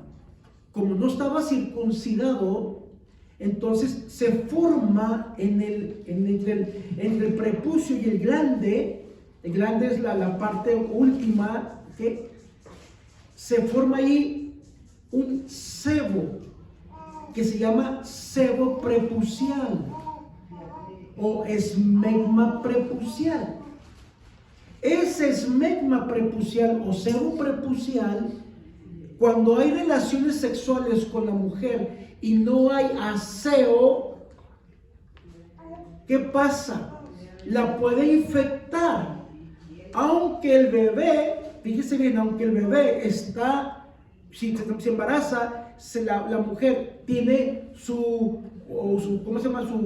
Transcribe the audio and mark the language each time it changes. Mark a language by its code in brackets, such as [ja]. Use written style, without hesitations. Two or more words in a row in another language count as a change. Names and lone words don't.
[es] Como no estaba circuncidado, entonces se forma entre el prepucio y el glande es la parte última, ¿okay? Se forma ahí un sebo que se llama sebo prepucial o esmegma prepucial. Ese esmegma prepucial o sebo prepucial, cuando hay relaciones sexuales con la mujer y no hay aseo, ¿qué pasa? La puede infectar. Aunque el bebé, fíjese bien, aunque el bebé está, si se embaraza, la mujer tiene ¿cómo se llama?